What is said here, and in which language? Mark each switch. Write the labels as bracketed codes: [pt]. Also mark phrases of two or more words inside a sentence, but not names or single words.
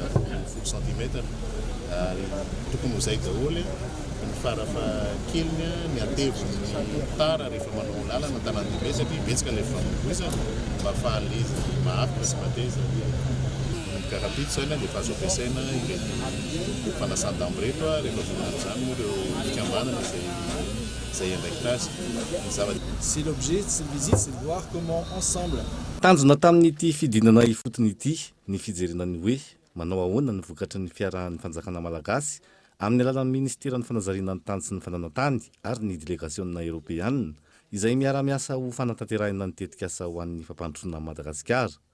[mg] 10 cm ary tokony ho zay daholo ny farafahakeliny ny atevin'ny tara rehefa manao lalana tanàna satria betsaka ilay famonoizana mba ahafahan'le izy mahafaka sy mateza karapito zany dia efa azo ampiasaina ireny fanasan-damba reto rehefa vonona zany moa ireo fikambanana zay andraikitra azy [fr] C'est l'objet de cette visite, c'est de voir comment ensemble. [mg] Tanjona tamin'ity fidinana ifotony ity ny fijerena ny hoe manao ahoana ny vokatra ny fiarahan'ny fanjakana malagasy amin'ny alalan'ny ministeran'ny fanazariana ny tany sy ny fananantany ary ny [fr] délégationna européenne [mg] izay miara-miasa ho fanatanterahina ny tetika asa ho an'ny fampandrosoana Madagasikara.